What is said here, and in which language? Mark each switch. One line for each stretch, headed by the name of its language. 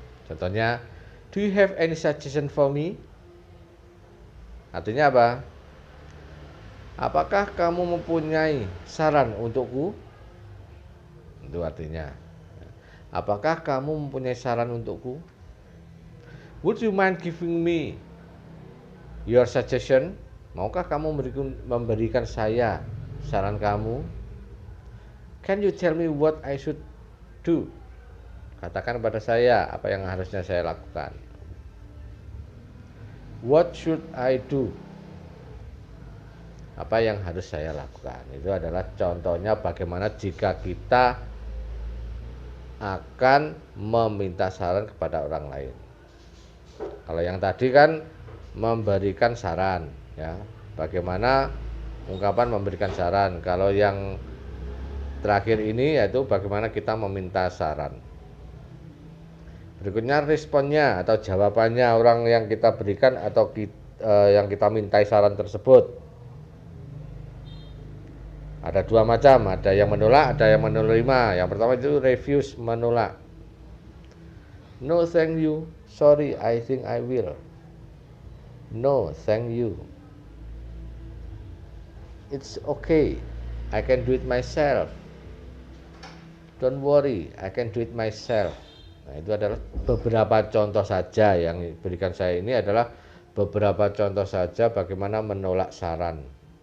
English: Contohnya, do you have any suggestion for me?
Indonesian: Artinya apa? Apakah kamu mempunyai saran untukku? Itu artinya. Apakah kamu mempunyai saran untukku?
English: Would you mind giving me your suggestion?
Indonesian: Maukah kamu memberikan saya saran kamu?
English: Can you tell me what I should do?
Indonesian: Katakan pada saya apa yang harusnya saya lakukan.
English: What should I do?
Indonesian: Apa yang harus saya lakukan? Itu adalah contohnya bagaimana jika kita akan meminta saran kepada orang lain. Kalau yang tadi kan memberikan saran, ya. Bagaimana ungkapan memberikan saran. Kalau yang terakhir ini yaitu bagaimana kita meminta saran. Berikutnya responnya atau jawabannya orang yang kita berikan atau yang kita mintai saran tersebut. Ada dua macam, ada yang menolak, ada yang menerima. Yang pertama itu refuse, menolak.
English: No thank you, sorry, I think I will. No thank you, it's okay, I can do it myself. Don't worry, I can do it myself.
Indonesian: Nah, itu adalah beberapa contoh saja yang diberikan saya ini adalah beberapa contoh saja bagaimana menolak saran.